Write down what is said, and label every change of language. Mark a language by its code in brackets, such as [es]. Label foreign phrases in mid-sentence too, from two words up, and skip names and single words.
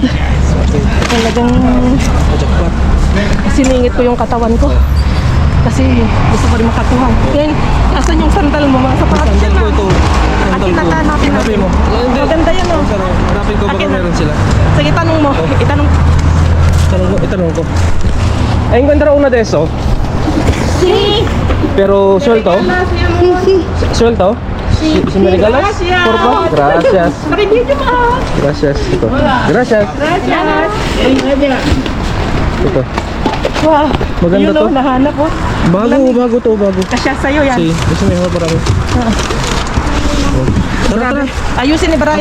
[tl] Talagang siningit ko yung katawan ko. Kasi gusto ko rin makakuha. Then, asan yung sandal mo? Mga sapatos Sandal yan, ko ah. ito. Sandal ko. Akin na natin. Sabi mo. Hindi. Maganda yan, oh. Hanapin ko baka Akin na. meron sila. Sige, tanong mo. Itanong. Itanong ko. Ay, [es] encuentra una de eso. Si. Pero suelto. Suelto. Si me regalas? Por favor. Gracias. [tl] Review nyo mo. Gracias. Ito. Gracias. Ito. Wow. Maganda Yun, to. oh, nahanap po. Bago to, bago. Kasya sa'yo yan. Si, gusto mo yung parang. Tara. Ayusin ni Brian